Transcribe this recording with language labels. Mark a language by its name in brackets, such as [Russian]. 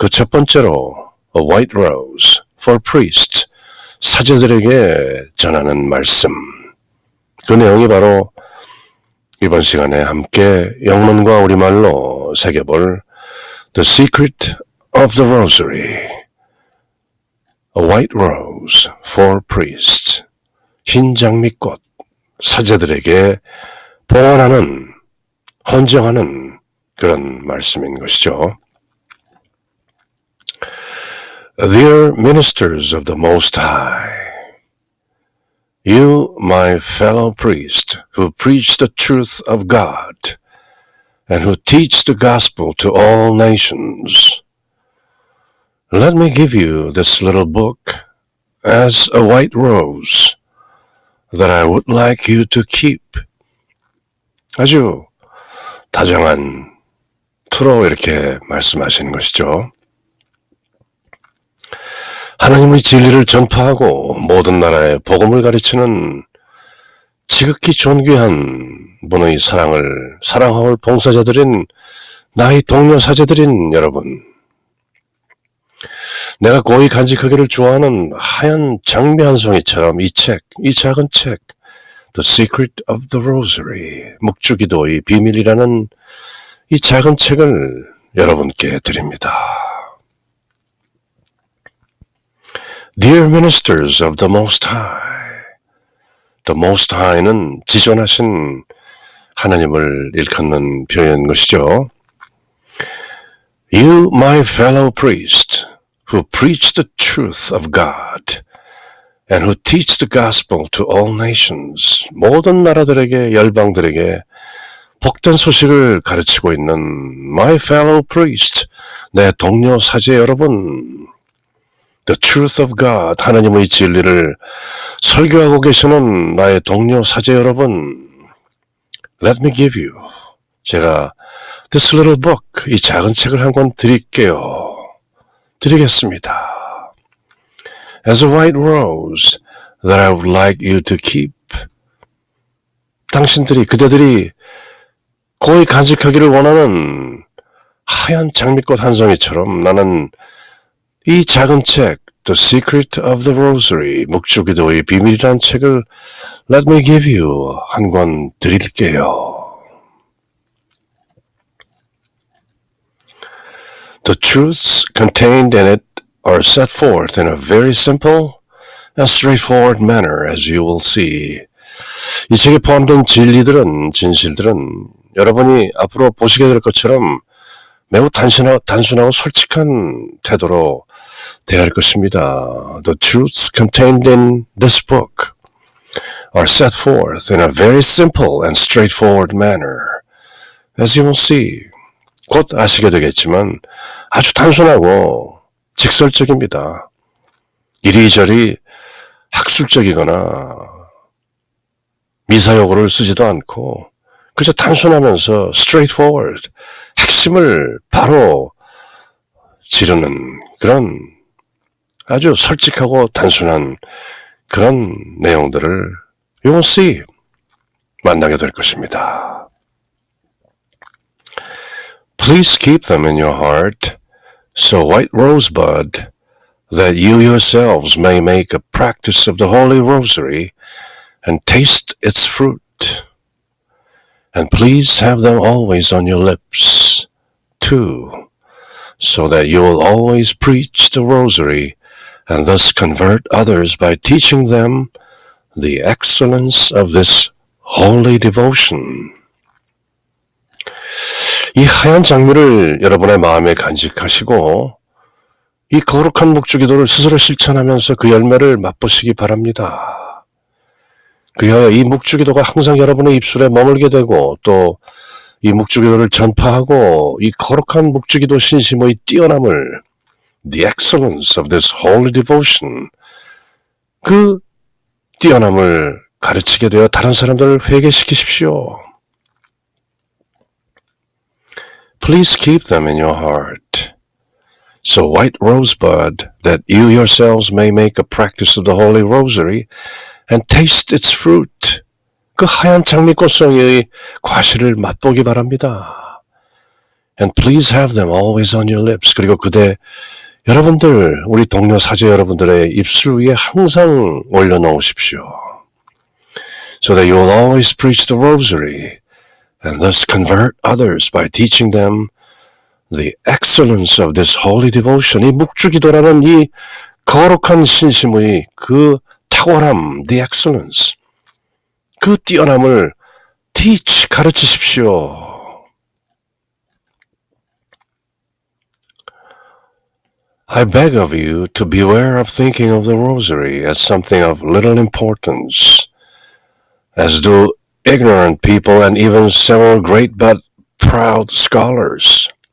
[Korean] 그 첫 번째로 [English] a white rose for priests, [Korean] 사제들에게 전하는 말씀. 그 내용이 바로 이번 시간에 함께 영문과 우리말로 새겨볼 The Secret of the Rosary. [English] A white rose for priests. [Korean] 흰 장미꽃, 사제들에게 봉헌하는, 헌정하는 그런 말씀인 것이죠. [English] Dear ministers of the Most High, you, my fellow priest, who preach the truth of God, and who teach the gospel to all nations, let me give you this little book as a white rose that I would like you to keep. [Korean] 아주 다정한 투로 이렇게 말씀하시는 것이죠. 하나님의 진리를 전파하고 모든 나라에 복음을 가르치는 지극히 존귀한 분의 사랑하올 봉사자들인 나의 동료 사제들인 여러분, 내가 고이 간직하기를 좋아하는 하얀 장미 한 송이처럼 이 작은 책 The Secret of the Rosary, 묵주기도의 비밀이라는 이 작은 책을 여러분께 드립니다. [English] Dear ministers of the Most High, the Most High는 [Korean] 지존하신 하나님을 일컫는 표현인 것이죠. [English] You, my fellow priest, who preach the truth of God, and who teach the gospel to all nations, [Korean] 모든 나라들에게, 열방들에게 복된 소식을 가르치고 있는 [English] my fellow priest, [Korean] 내 동료 사제 여러분, [English] The truth of God, [Korean] 하나님의 진리를 설교하고 계시는 나의 동료 사제 여러분, [English] let me give you, [Korean] 제가 [English] this little book, [Korean] 이 작은 책을 한 권 드리겠습니다. [English] As a white rose that I would like you to keep. [Korean] 그대들이 고이 간직하기를 원하는 하얀 장미꽃 한 송이처럼 나는 이 작은 책, The Secret of the Rosary, 묵주기도의 비밀이라는 책을 [English] Let me give you, [Korean] 한 권 드릴게요. [English] The truths contained in it are set forth in a very simple and straightforward manner, as you will see. [Korean] 이 책에 포함된 진실들은 여러분이 앞으로 보시게 될 것처럼 매우 단순하고 솔직한 태도로 대할 것입니다. [English] The truths contained in this book are set forth in a very simple and straightforward manner, as you will see. [Korean] 곧 아시게 되겠지만 아주 단순하고 직설적입니다. 이리저리 학술적이거나 미사여구를 쓰지도 않고 그저 단순하면서 straightforward, 핵심을 바로 지르는 그런 아주 솔직하고 단순한 그런 내용들을 [English] you will see [Korean] 만나게 될 것입니다. [English] Please keep them in your heart, so white rosebud, that you yourselves may make a practice of the Holy Rosary and taste its fruit. And please have them always on your lips, too, so that you will always preach the Rosary and thus convert others by teaching them the excellence of this holy devotion. [Korean] 이 하얀 장미를 여러분의 마음에 간직하시고 이 거룩한 묵주기도를 스스로 실천하면서 그 열매를 맛보시기 바랍니다. 그리하여 이 묵주기도가 항상 여러분의 입술에 머물게 되고 또 이 묵주기도를 전파하고 이 거룩한 묵주기도 신심의 뛰어남을 [English] the excellence of this holy devotion [Korean] 그 뛰어남을 가르치게 되어 다른 사람들을 회개시키십시오. [English] Please keep them in your heart. So white rosebud, that you yourselves may make a practice of the Holy Rosary and taste its fruit. [Korean] 그 하얀 장미꽃송이의 과실을 맛보기 바랍니다. [English] And please have them always on your lips. [Korean] 그리고 여러분들, 우리 동료 사제 여러분들의 입술 위에 항상 올려놓으십시오. [English] So that you will always preach the Rosary and thus convert others by teaching them the excellence of this holy devotion. [Korean] 이 묵주기도라는 이 거룩한 신심의 그 탁월함, the excellence, 그 뛰어남을 teach, 가르치십시오. [English] I beg of you to beware of thinking of the Rosary as something of little importance, as do ignorant people and even several great but proud scholars.